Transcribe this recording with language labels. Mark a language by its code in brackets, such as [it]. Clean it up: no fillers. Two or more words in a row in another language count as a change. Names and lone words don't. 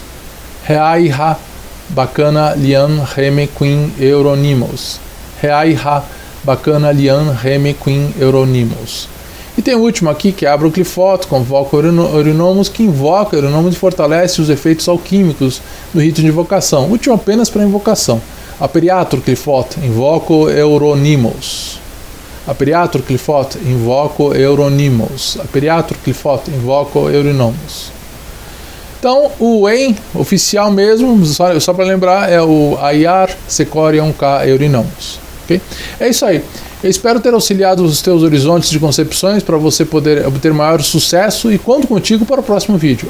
[pt] Reaiha Bacana Lian Remequin Euronymos. Reaiha Bacana Lian Remequin Euronymos. E tem o último aqui, que abre o Clifote, convoca Eurinomus, que invoca Eurinomus e fortalece os efeitos alquímicos do rito de invocação. Último apenas para invocação. [la] Aperiatur Clifote, invoco Euronymos. Aperiatur Clifote, invoco Euronymos. Aperiatur Clifote, invoco Eurinomus. [pt] Então, o EN oficial mesmo, só para lembrar, é o Ayar Secorium K Eurinomus. Okay? É isso aí. Eu espero ter auxiliado os teus horizontes de concepções para você poder obter maior sucesso e conto contigo para o próximo vídeo.